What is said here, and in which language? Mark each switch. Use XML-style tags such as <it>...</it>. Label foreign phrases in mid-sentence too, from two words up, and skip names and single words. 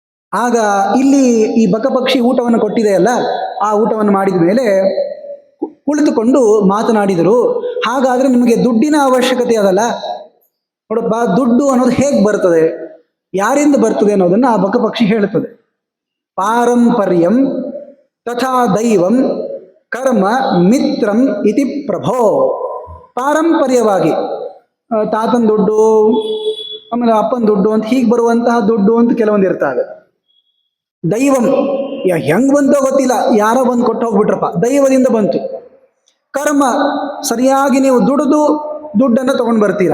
<kn>ಆಗ ಇಲ್ಲಿ ಈ ಬಕಪಕ್ಷಿ ಊಟವನ್ನು ಕೊಟ್ಟಿದೆಯಲ್ಲ, ಆ ಊಟವನ್ನು ಮಾಡಿದ ಮೇಲೆ ಕುಳಿತುಕೊಂಡು ಮಾತನಾಡಿದರು. ಹಾಗಾದ್ರೆ ನಿಮಗೆ ದುಡ್ಡಿನ ಅವಶ್ಯಕತೆ ಅದಲ್ಲ, ನೋಡಪ್ಪ ದುಡ್ಡು ಅನ್ನೋದು ಹೇಗೆ ಬರ್ತದೆ, ಯಾರಿಂದ ಬರ್ತದೆ ಅನ್ನೋದನ್ನು ಆ ಬಕಪಕ್ಷಿ ಹೇಳುತ್ತದೆ.</kn> <sa>ಪಾರಂಪರ್ಯಂ ತಥಾ ದೈವಂ ಕರ್ಮ ಮಿತ್ರಂ ಇತಿ ಪ್ರಭೋ.</sa> <kn>ಪಾರಂಪರ್ಯವಾಗಿ ತಾತನ ದುಡ್ಡು, ಆಮೇಲೆ ಅಪ್ಪನ ದುಡ್ಡು ಅಂತ ಹೀಗೆ ಬರುವಂತಹ ದುಡ್ಡು ಅಂತ ಕೆಲವೊಂದು ಇರ್ತವೆ. ದೈವಂ ಹೆಂಗ್ ಬಂತೋ ಗೊತ್ತಿಲ್ಲ, ಯಾರೋ ಬಂದು ಕೊಟ್ಟು ಹೋಗ್ಬಿಟ್ರಪ್ಪ, ದೈವದಿಂದ ಬಂತು. ಕರ್ಮ ಸರಿಯಾಗಿ ನೀವು ದುಡಿದು ದುಡ್ಡನ್ನು ತಗೊಂಡು ಬರ್ತೀರಾ.</kn>